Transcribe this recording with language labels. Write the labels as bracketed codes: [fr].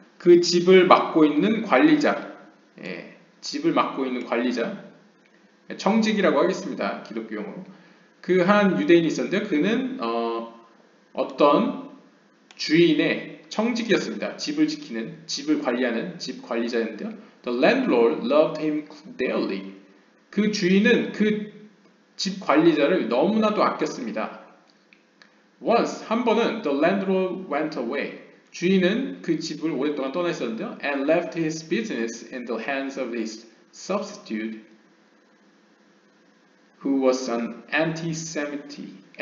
[ko] 그 집을 맡고 있는 관리자, 집을 맡고 있는 관리자, 청직이라고 하겠습니다. 기독교 용어로. 그 한 유대인이 있었는데요. 그는 어떤 주인의 청직이었습니다. 집을 지키는, 집을 관리하는 집 관리자였는데요. [en] The landlord loved him dearly. [ko] 그 주인은 그 집 관리자를 너무나도 아꼈습니다. [en] Once, [ko] 한 번은 [en] the landlord went away. [ko] 주인은 그 집을 오랫동안 떠나 있었는데요. [en] And left his business in the hands of his substitute, who was an anti-Semite.